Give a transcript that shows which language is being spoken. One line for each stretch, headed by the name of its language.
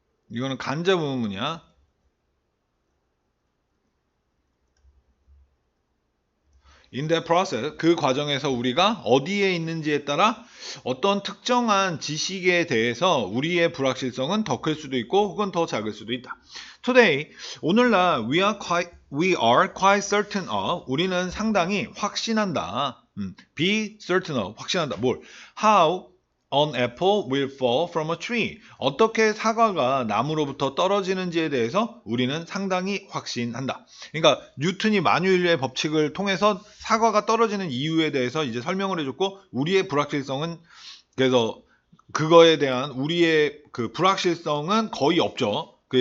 Korean: 이거는 간접 의문문이야.
English: In that process,
Korean: 그 과정에서 우리가 어디에 있는지에 따라 어떤 특정한 지식에 대해서 우리의 불확실성은 더 클 수도 있고 혹은 더 작을 수도 있다.
English: Today, 오늘날 we are quite certain of,
Korean: 우리는 상당히 확신한다.
English: Be certain of, 확신한다.
Korean: 뭘?
English: How an apple will fall from a tree.
Korean: 어떻게 사과가 나무로부터 떨어지는지에 대해서 우리는 상당히 확신한다. 그러니까 뉴턴이 만유인류의 법칙을 통해서 사과가 떨어지는 이유에 대해서 이제 설명을 해줬고, 우리의 불확실성은, 그래서 그거에 대한 우리의 그 불확실성은 거의 없죠.